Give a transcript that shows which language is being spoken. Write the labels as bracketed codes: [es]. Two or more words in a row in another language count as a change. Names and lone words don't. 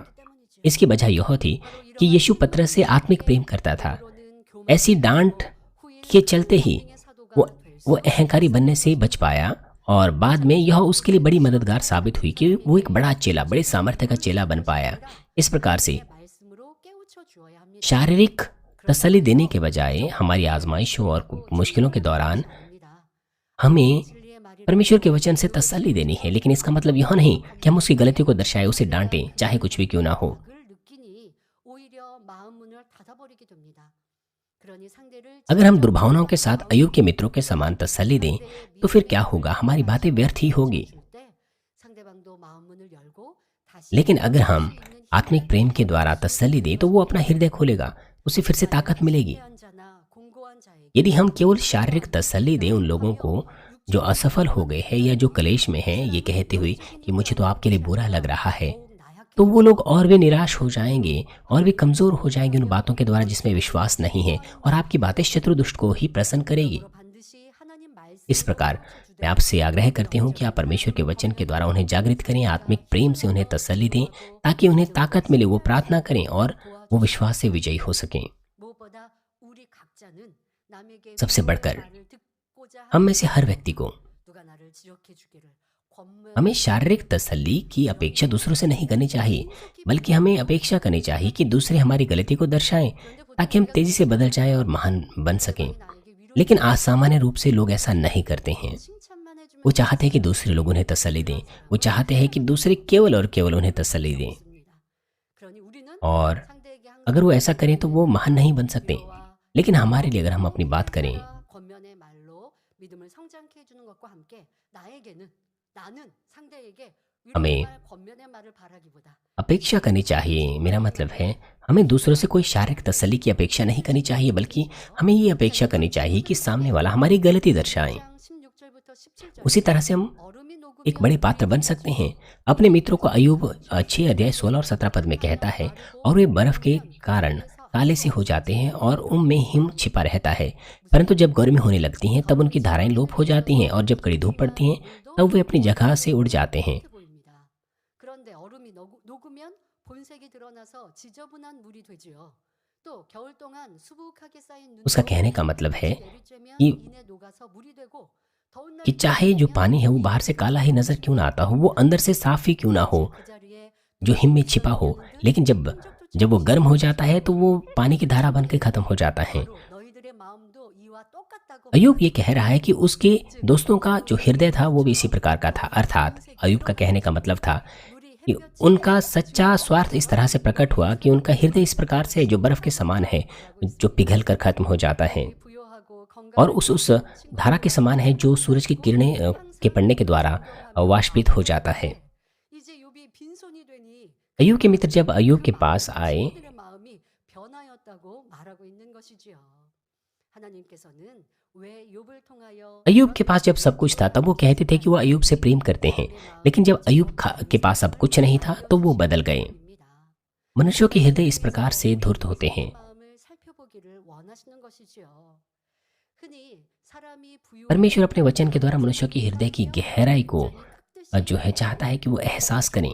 [hi] इसकी वजह यह थी कि यीशु पतरस से आत्मिक प्रेम करता था। ऐसी डांट के चलते ही वो अहंकारी बनने से बच पाया और बाद में यह उसके लिए बड़ी मददगार साबित हुई कि वो एक बड़ा चेला, बड़े सामर्थ्य का चेला बन पाया। इस प्रकार से [ko] 말씀으로 깨우쳐 주어야 합니다. [hi] शारीरिक तसल्ली देने के बजाय हमारी आजमाइशों और मुश्किलों के दौरान हमें [ko] 진리의 말이 [hi] परमेश्वर के वचन से तसल्ली देनी है। लेकिन इसका मतलब यह नहीं कि हम उसकी गलतियों को दर्शाएं, उसे डांटें, चाहे कुछ भी क्यों ना हो। [ko] 을 느끼니 오히려 마음 문을 닫아버리게 됩니다. 그러니 상대를 [hi] अगर हम दुर्भावनाओं के साथ अय्यूब के मित्रों के समान तसल्ली दें तो फिर क्या होगा? हमारी बातें व्यर्थ ही होगी। [ko] 줄 때 상대방도 마음 문을 열고 다시 [hi] लेकिन अगर हम आत्मिक प्रेम के द्वारा तसल्ली दें तो वो अपना हृदय खोलेगा, उसे फिर से ताकत मिलेगी। [ko] 패한 자나 공고한 자에게 [hi] यदि हम केवल शारीरिक तसल्ली दें उन लोगों को जो असफल हो गए हैं या जो क्लेश में हैं, ये कहते हुए कि मुझे तो आपके लिए बुरा लग रहा है, [ko] 더욱 나약해 [hi] तो वो लोग और भी निराश हो जाएंगे और भी कमजोर हो जाएंगे उन बातों के द्वारा जिसमें विश्वास नहीं है, और आपकी बातें शत्रु दुष्ट को ही प्रसन्न करेगी। [ko] 반드시 하나님 [hi] इस [ko] 말씀을 [hi] प्रकार मैं आपसे आग्रह करती हूँ कि आप परमेश्वर के वचन के द्वारा उन्हें जागृत करें, आत्मिक प्रेम से उन्हें तसल्ली दें ताकि उन्हें ताकत मिले, वो प्रार्थना करें और वो विश्वास से विजयी हो सकें। [ko] 무엇보다 우리 각자는 남에게 [hi] सबसे बढ़कर [ko] 말을 듣고자 [hi] हम में से हर व्यक्ति को [ko] 누가 나를 지적해 주기를 권면 [hi] हमें शारीरिक तसल्ली की अपेक्षा दूसरों से नहीं करनी चाहिए, बल्कि हमें अपेक्षा करनी चाहिए कि दूसरे हमारी गलती को दर्शाएं ताकि हम तेजी से बदल जाएं और महान बन सकें। लेकिन असामान्य रूप से लोग ऐसा नहीं करते हैं। [ko] 칭찬만 해주면 [hi] वो चाहते हैं कि दूसरे लोग उन्हें तसल्ली दें, वो चाहते हैं कि दूसरे केवल और केवल उन्हें तसल्ली दें, [ko] 좋습니다. 그러니 우리는 [hi] और [ko] 상대에게 항상 [hi] अगर वो ऐसा करें तो वो महान नहीं बन सकते। लेकिन हमारे लिए अगर हम अपनी बात करें [ko] 권면의 말로 믿음을 성장케 해주는 것과 함께 나는 상대에게 [hi] हमें [ko] 위로의 말, 권면의 말을 바라기보다 [hi] अपेक्षा करनी चाहिए, मेरा मतलब है हमें दूसरों से कोई शारीरिक तसल्ली की अपेक्षा नहीं करनी चाहिए, बल्कि हमें ये अपेक्षा करनी चाहिए कि सामने वाला हमारी गलती दर्शाएं। [ko] 16절부터 17절 [hi] उसी तरह से हम [ko] 얼음이 녹으면 [hi] एक बड़े पात्र बन सकते हैं। अपने मित्रों को अय्यूब 6 अध्याय 16 और 17 पद में कहता है, और वे बर्फ के कारण काले से हो जाते हैं और उनमें हिम छिपा रहता है, परंतु जब गर्मी होने लगती हैं तब उनकी धाराएं लोप हो जाती हैं, और जब कड़ी धूप पड़ती हैं तब वे अपनी जगह से उड़ जाते हैं। [ko] 보입니다. 그런데 얼음이 녹으면 본색이 드러나서 지저분한 물이 되지요. 또 겨울 동안 수북하게 쌓인 [hi] उसका [ko] 눈도 [hi] कहने का मतलब है [ko] 내리쬐면 [hi] कि [ko] 이내 녹아서 물이 되고 더운 [hi] कि चाहे जो पानी है वो बाहर से काला ही नजर क्यों ना आता हो, वो अंदर से साफ ही क्यों ना हो, [ko] 그 जा리에 [hi] जो हिम में छिपा हो, लेकिन जब वो गर्म हो जाता है तो वो पानी की धारा बन के खत्म हो जाता है। [ko] 바로 너희들의 마음도 이와 똑같다고 [hi] अय्यूब ये कह रहा है कि उसके दोस्तों का जो हृदय था वो भी इसी प्रकार का था। अर्थात अय्यूब का कहने का मतलब था [ko] 물이 [hi] कि उनका सच्चा स्वार्थ इस तरह से प्रकट हुआ कि उनका हृदय इस प्रकार से जो बर्फ के समान है, जो पिघल कर खत्म हो जाता है, [ko] 부요하고 [hi] और [ko] 건강한 [hi] उस धारा के समान है जो सूरज की किरणें के पड़ने के द्वारा वाष्पित हो जाता है। [ko] 이제 욥이 빈손이 되니 [hi] अय्यूब के मित्र जब अय्यूब के पास आए [ko] 그들의 마음이 변하였다고 말하고 있는 것이지요. 하나님께서는 왜 욥을 통하여 [hi] अय्यूब के पास जब सब कुछ था तब वो कहते थे कि वो अय्यूब से प्रेम करते हैं, लेकिन जब अय्यूब के पास अब कुछ नहीं था तो वो बदल गए। मनुष्यों के हृदय इस प्रकार से धूर्त होते हैं। [ko] 마음을 살펴보기를 원하시는 것이지요. 흔히 사람이 [hi] परमेश्वर अपने वचन के द्वारा मनुष्य की हृदय की गहराई को जो है चाहता है कि वो एहसास करें।